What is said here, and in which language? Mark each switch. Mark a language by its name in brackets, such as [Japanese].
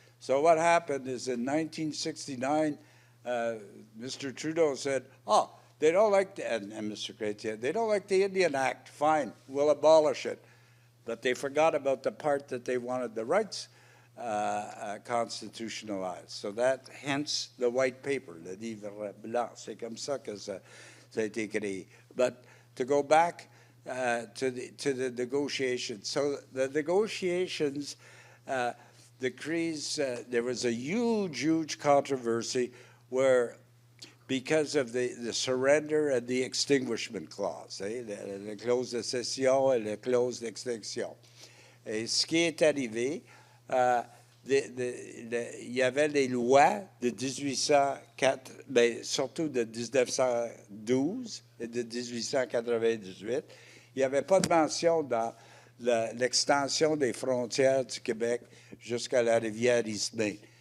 [English] So what happened is in 1969, Mr. Trudeau said, oh, they don't like and Mr. Chrétien, they don't like the Indian Act, fine, we'll abolish it. But they forgot about the part that they wanted the rights constitutionalized. So that, hence the white paper, [French] le livre blanc. C'est comme ça que ça a été créé. [English] But to go back to the negotiations. So the negotiations, the Crees, there was a huge controversy where, because of the surrender and the extinguishment clause, [French] la clause de cession et la clause d'extinction. Et ce qui est arrivé, il y avait les lois de 1804, ben, surtout de 1912 et de 1898. Il n'y avait pas de mention dans l'extension des frontières du Québec jusqu'à la rivière Ismay.